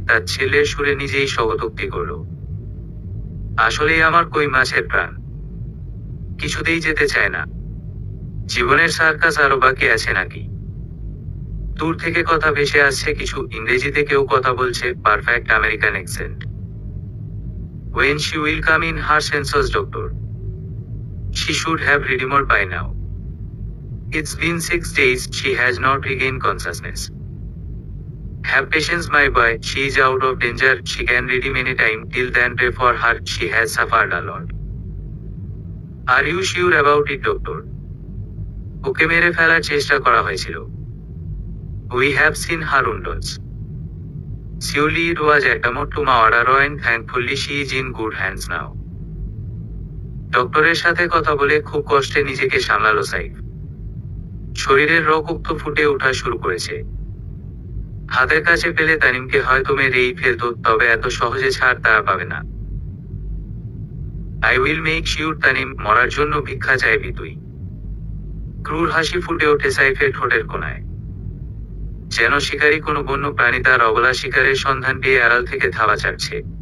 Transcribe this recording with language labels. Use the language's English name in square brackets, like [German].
[Bangla] তার ছেলের সুরে নিজেই স্বগতোক্তি করল, আসলেই আমার কই মাছের প্রাণ, কিছুতেই যেতে চায় না। জীবনের সার্কাস আরো বাকি আছে নাকি? দূর থেকে কথা ভেসে আসছে কিছু, ইংরেজিতে কেউ কথা বলছে, perfect American accent. [English] When she will come in her senses, doctor? She should have redeemed by now. It's been 6 days, she has not regained consciousness. Have patience, my boy, she is out of danger, she can redeem any time, till then pray for her, she has suffered a lot. Are you sure about it, doctor? [Bangla] ওকে মেরে ফেলার চেষ্টা করা হয়েছিল। [English] We have seen her wounds. Surely it was attempt to murder her, and thankfully she is in good hands now. [Bangla] ডক্টরের সাথে কথা বলে খুব কষ্টে নিজেকে সামলালো সাইফ। শরীরের রক্ত ফুটে ওঠা শুরু করেছে। হাতের কাছে পেলে তানিমকে হয়তো মেরেই ফেলতো, তবে এত সহজে ছাড় তারা পাবে না। [English] I will make sure [Bangla] Tanim, মরার জন্য ভিক্ষা চাইবি তুই। ক্রূর হাসি ফুটে ওঠে সাইফের ঠোঁটের কোণায়, যেন শিকারী কোনো বন্য প্রাণী তার অবলা শিকারের সন্ধান পেয়ে আড়াল থেকে ধাওয়া চাটছে।